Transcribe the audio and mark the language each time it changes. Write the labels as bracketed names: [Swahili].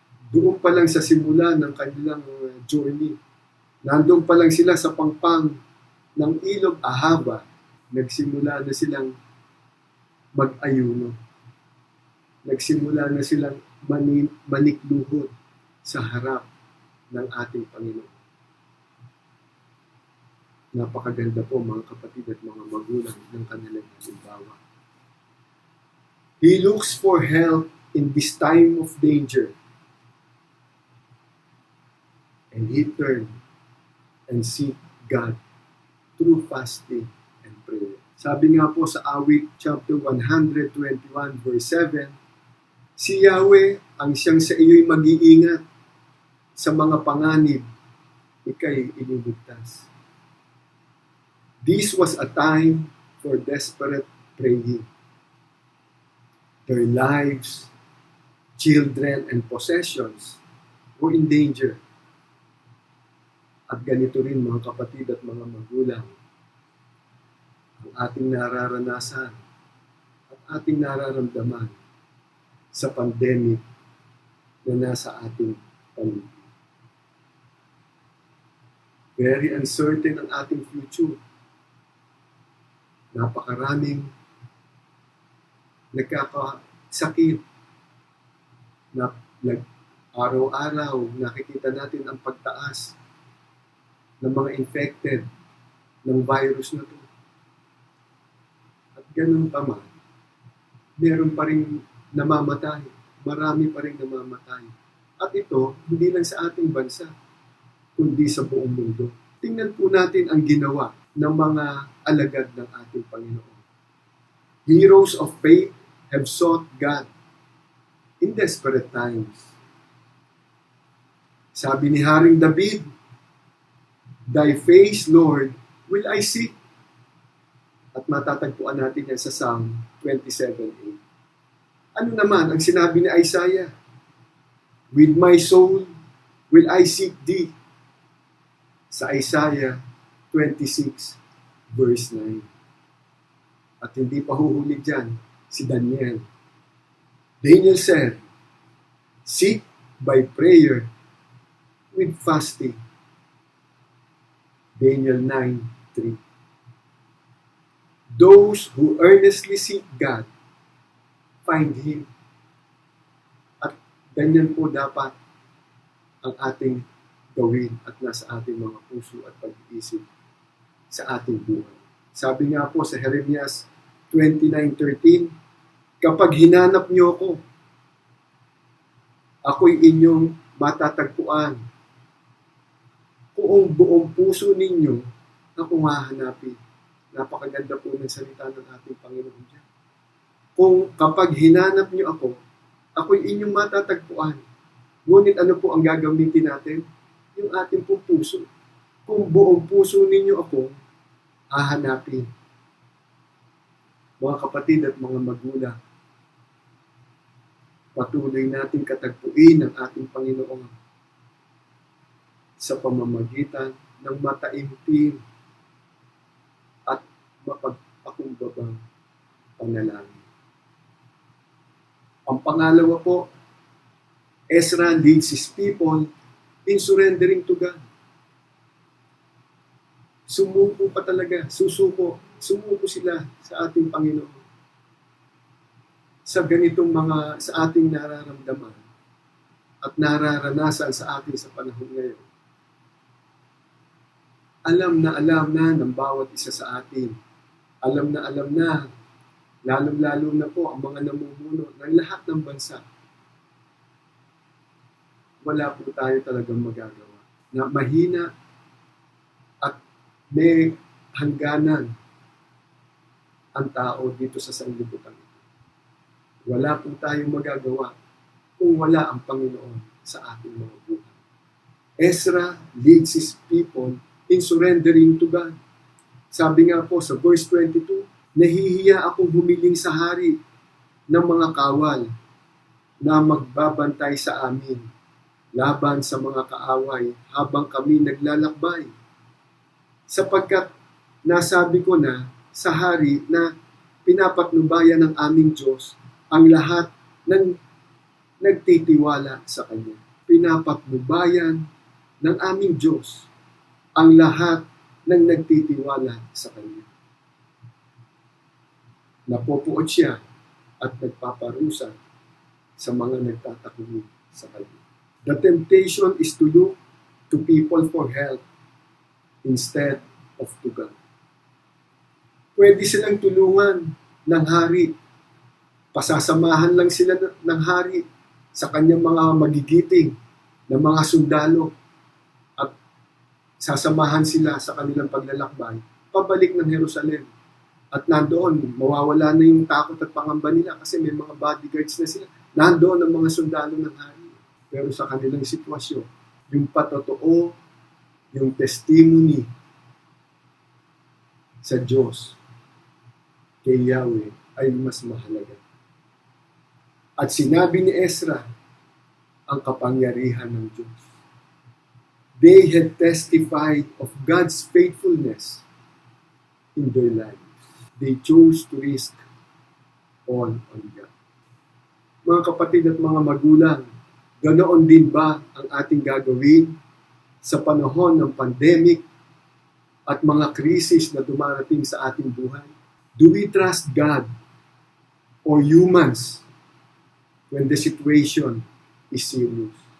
[Filipino] Doon pa lang sa simula ng kanilang journey, nandun pa lang sila sa pangpang ng ilog Ahava, nagsimula na silang mag-ayuno. Nagsimula na silang manikluhod sa harap ng ating Panginoon. Napakaganda po mga kapatid at mga magulang ng kanilang halimbawa. [English] He looks for help in this time of danger. And he turned and seek God through fasting and prayer. [Filipino] Sabi nga po sa awit chapter 121 verse 7, si Yahweh ang siyang sa iyo'y mag-iingat sa mga panganib, ika'y ililigtas. [English] This was a time for desperate praying. Their lives, children, and possessions were in danger. [Filipino] At ganito rin mga kapatid at mga magulang, ang ating nararanasan at ating nararamdaman sa pandemic na nasa ating paligid. [English] Very uncertain [Filipino] ang ating future. Napakaraming nagkakasakit na araw-araw nakikita natin ang pagtaas ng mga infected ng virus na to. At ganun pa man, meron pa rin namamatay. Marami pa rin namamatay. At ito, hindi lang sa ating bansa, kundi sa buong mundo. Tingnan po natin ang ginawa ng mga alagad ng ating Panginoon. [English] Heroes of faith have sought God in desperate times. [Filipino] Sabi ni [English] Haring David, "Thy face, Lord, will I seek." [Filipino] At matatagpuan natin yan sa Psalm 27:8. Ano naman ang sinabi ni Isaiah? [English] "With my soul will I seek thee." Sa Isaiah 26 verse 9. [Filipino] At hindi pa huhuli dyan si [English] Daniel. Daniel said, "Seek by prayer with fasting." Daniel 9:3. Those who earnestly seek God find Him. [Filipino] At ganyan po dapat ang ating gawin at nasa ating mga puso at pag-iisip sa ating buhay. Sabi nga po sa Jeremias 29:13, "Kapag hinanap niyo ako, ako'y inyong matatagpuan. Kung buong puso ninyo, ako hahanapin." Napakaganda po ng salita ng ating Panginoon dyan. Kung kapag hinanap niyo ako, ako'y inyong matatagpuan. Ngunit ano po ang gagamitin natin? Yung ating pong puso. Kung buong puso ninyo ako, hahanapin. Mga kapatid at mga magulang, patuloy natin katagpuin ang ating Panginoon sa pamamagitan ng mataimtim at mapagpakumbabang panalangin. Ang pangalawa po, [English] Ezra leads his people in surrendering to God. [Filipino] Sumuko pa talaga, sumuko sila sa ating Panginoon. Sa ganitong sa ating nararamdaman at nararanasan sa atin sa panahon ngayon. Alam na ng bawat isa sa atin. Alam na, lalong-lalo na po ang mga namumuno ng lahat ng bansa. Wala po tayo talagang magagawa. Na mahina at may hangganan ang tao dito sa sanlibutan ito. Wala po tayong magagawa kung wala ang Panginoon sa ating mga buhay. [English] Ezra leads his people in surrendering to God. [Filipino] Sabi nga po sa verse 22, "Nahihiya akong humiling sa hari ng mga kawal na magbabantay sa amin laban sa mga kaaway habang kami naglalakbay. Sapagkat nasabi ko na sa hari na pinapatnubayan ng aming Diyos ang lahat ng nagtitiwala sa Kanya." Pinapatnubayan ng aming Diyos ang lahat ng nagtitiwala sa Kanya. Napopuot siya at nagpaparusa sa mga nagtatakwil sa Kanya. [English] The temptation is to look to people for help instead of to God. [Filipino] Pwede silang tulungan ng hari. Pasasamahan lang sila ng hari sa kanyang mga magigiting na mga sundalo at sasamahan sila sa kanilang paglalakbay pabalik ng Jerusalem. At nandoon, mawawala na yung takot at pangamba nila kasi may mga bodyguards na sila. Nandoon ang mga sundalo ng hari. Pero sa kanilang sitwasyon, yung patotoo, yung testimony sa Diyos kay Yahweh ay mas mahalaga. At sinabi ni Ezra ang kapangyarihan ng Diyos. [English] They had testified of God's faithfulness in their lives. They chose to risk all on God. [Filipino] Mga kapatid at mga magulang, ganoon din ba ang ating gagawin sa panahon ng pandemic at mga krisis na dumarating sa ating buhay? [English] Do we trust God or humans when the situation is serious?